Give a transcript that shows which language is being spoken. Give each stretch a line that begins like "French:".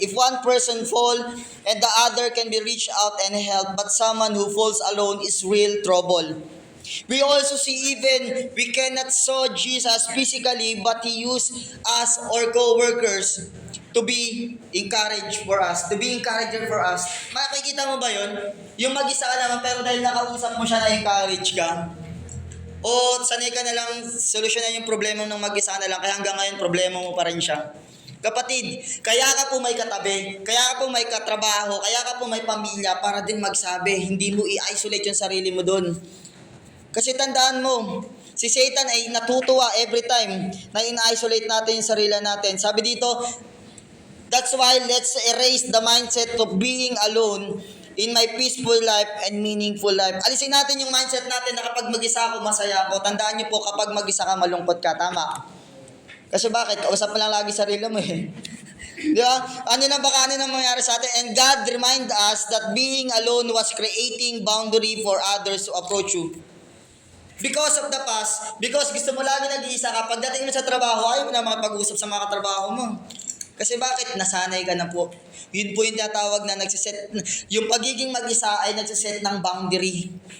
English: If one person fall, and the other can be reached out and help, but someone who falls alone is real trouble. We also see even we cannot saw Jesus physically, but He used us or co-workers to be encouraged for us, to be encourager for us.
Filipino: Makikita mo ba yun? Yung mag-isa ka naman, pero dahil nakausap mo siya na-encourage ka, o sanay ka na lang solusyonan yung problema ng mag-isa na lang, kaya hanggang ngayon problema mo pa rin siya. Kapatid, kaya ka po may katabi, kaya ka po may katrabaho, kaya ka po may pamilya para din magsabi, hindi mo i-isolate yung sarili mo doon. Kasi tandaan mo, si Satan ay natutuwa
English: every time
Filipino: na in-isolate natin yung sarili natin. Sabi dito,
English: that's why let's erase the mindset of being alone in my peaceful life and meaningful life.
Filipino: Alisin natin yung mindset natin na kapag mag-isa ako, masaya ako. Tandaan niyo po, kapag mag-isa ka, malungkot ka. Tama. Kasi bakit? Kausap mo lang lagi sarili mo eh. Di ba? Ano na mangyari sa atin?
English: And God remind us that being alone was creating boundary for others to approach you. Because of the past, because
Filipino: gusto mo lagi nag-iisa ka, pagdating mo sa trabaho, ayaw mo na makapag-usap sa mga katrabaho mo. Kasi bakit? Nasanay ka na po. Yun po yung tinatawag na yung pagiging mag-isa ay nagsiset ng boundary.